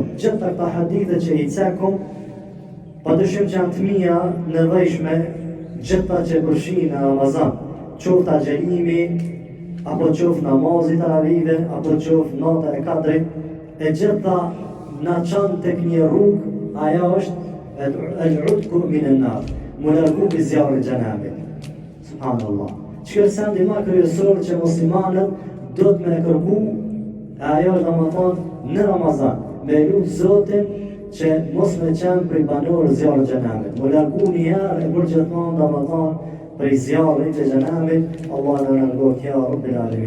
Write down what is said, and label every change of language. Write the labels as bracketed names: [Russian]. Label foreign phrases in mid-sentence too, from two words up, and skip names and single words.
[Albanian] Gjitha këta hadithe që i cekum, padyshim që janë të mira nevojshme, gjitha që përfshin në Ramazan, qoftë agjerimi, apo qoftë namazi taravive, apo qoftë nata e kadrit, e gjitha na çon tek një rrugë, ajo është [Arabic] العتق من النار. [Albanian] Më largu për zjarë gjenabit. Subhanallah. Që sendi ma kryesor që muslimanët do të me kërku, ajo është domethënë në Ramazan, me lutë Zotin që mos me qenë prej banorë zjarë xhenamit. Më largu një herë e për gjithmonë domethënë prej zjarrit të xhenamit, Allah na largohet [Arabic] يا رب العالمين.